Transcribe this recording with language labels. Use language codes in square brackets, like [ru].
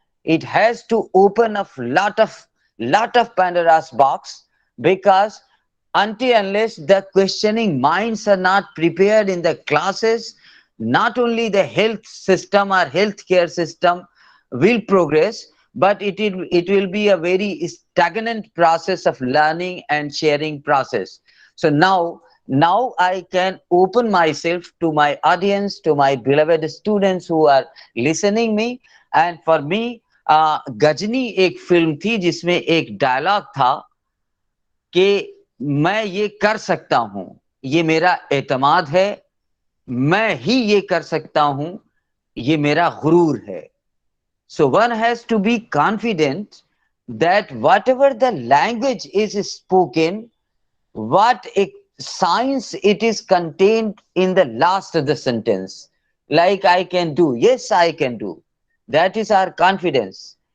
[en] It has to open a lot of Pandora's box, because until unless the questioning minds are not prepared in the classes, not only the health system or healthcare system will progress, but it will be a very stagnant process of learning and sharing process. So now I can open myself to my audience, to my beloved students who are listening me. And for me, [hi] Ghazni एक film थी जिसमें एक dialogue था कि मैं ये कर सकता हूं, ये मेरा एतमाद है, मैं ही ये कर सकता हूं, ये मेरा गुरूर है. [en] So one has to be confident that whatever the language is spoken, what science it is contained in the last of the sentence. Like I can do, yes I can do. That is our confidence.